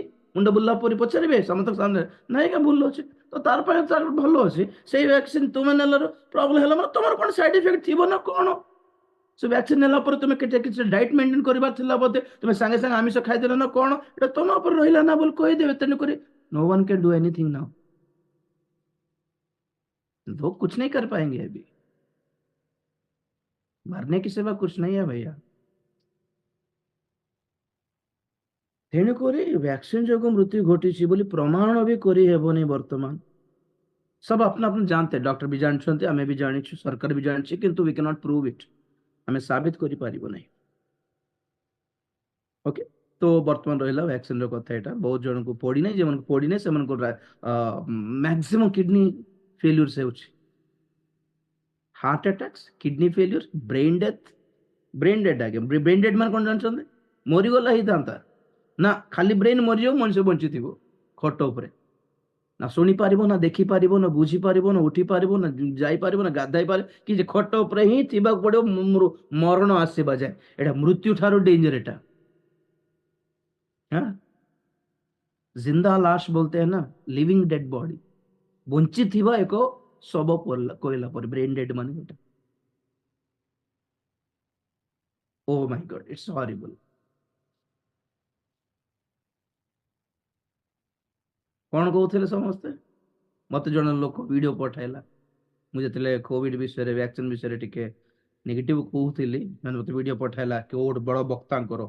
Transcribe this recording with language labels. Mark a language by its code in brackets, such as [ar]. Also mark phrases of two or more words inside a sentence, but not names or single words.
[or] ମୁଣ୍ଡ ବୁଲିଲା ପରି ପଚାରିବେ ସମସ୍ତଙ୍କ ସାମନାରେ, ନାଇଁ ଆଜ୍ଞା ଭଲ ଅଛି। ତ ତାର ପାଇଁ ତାର ଭଲ ଅଛି, ସେଇ ଭ୍ୟାକ୍ସିନ ତୁମେ ନେଲାରୁ ପ୍ରୋବ୍ଲେମ ହେଲା ମାନେ ତମର କଣ [en] side effect [or] ଥିବ ନା କଣ? ସେ ଭ୍ୟାକ୍ସିନ ନେଲା ପରେ ତୁମେ କିଛି [en] diet maintain [or] କରିବାର ଥିଲା ବୋଧେ, ତୁମେ ସାଙ୍ଗେ ସାଙ୍ଗେ ଆମିଷ ଖାଇଦେଲ ନା କଣ, ଏଟା ତମ ଉପରେ ରହିଲା ନା ବୋଲି କହିଦେବେ। [en] ତେଣୁକରି no one can do anything now, [hi] लोग कुछ नहीं कर पाएंगे अभी, मरने की सिवा कुछ नहीं है भैया। [or] ତେଣୁକରି ଭ୍ୟାକ୍ସିନ ଯୋଗୁଁ ମୃତ୍ୟୁ ଘଟିଛି ବୋଲି ପ୍ରମାଣ ବି କରିହେବନି ବର୍ତ୍ତମାନ। [hi] सब अपना अपना जानते हैं, डॉक्टर भी जानते, आमे भी जानिଛୁ, सरकार भी जानिଛି, [en] କିନ୍ତୁ we cannot prove it, [or] ଆମେ ସାବିତ କରିପାରିବ ନାହିଁ। ଓକେ, ତ ବର୍ତ୍ତମାନ ରହିଲା ଭ୍ୟାକ୍ସିନ ର କଥା। ଏଟା ବହୁତ ଜଣଙ୍କୁ ପଡିନାହିଁ, ଯେମାନଙ୍କୁ ପଡିନାହିଁ ସେମାନଙ୍କୁ [en] maximum kidney failures [or] ହେଉଛି, [en] heart attacks, kidney failure, brain death. brain dead [or] ଆଜ୍ଞା, [en] brain dead [or] ମାନେ କଣ ଜାଣିଛନ୍ତି? ମରିଗଲା ହେଇଥାନ୍ତା, ନା ଖାଲି ବ୍ରେନ୍ ମରିଯିବ, ମଣିଷ ବଞ୍ଚିଥିବ ଖଟ ଉପରେ, ନା ଶୁଣି ପାରିବ, ନା ଦେଖି ପାରିବ, ନା ବୁଝି ପାରିବ, ନା ଉଠି ପାରିବ, ନା ଯାଇପାରିବ, ନା ଗାଧାଇ ପାରିବ, କି ଯେ ଖଟ ଉପରେ ହିଁ ଥିବାକୁ ପଡିବ ମରଣ ଆସିବା ଯାଏ। ଏଟା ମୃତ୍ୟୁ ଠାରୁ ଡେଞ୍ଜର ଏଟା। [hi] हाँ, जिंदा लाश बोलते हैं ना, [en] living dead body, [or] ବଞ୍ଚିଥିବା ଏକ ଶବ କହିଲା ପରେ [en] brain dead [or] ମାନେ ଏଟା। [en] O my God, it's horrible. [or] କଣ କହୁଥିଲେ ସମସ୍ତେ? ମତେ ଜଣେ ଲୋକ ଭିଡିଓ ପଠାଇଲା, ମୁଁ ଯେତେବେଳେ କୋଭିଡ ବିଷୟରେ ଭ୍ୟାକ୍ସିନ ବିଷୟରେ ଟିକେ ନେଗେଟିଭ କହୁଥିଲି, ମାନେ ମତେ ଭିଡିଓ ପଠାଇଲା କି ଗୋଟେ ବଡ ବକ୍ତାଙ୍କର।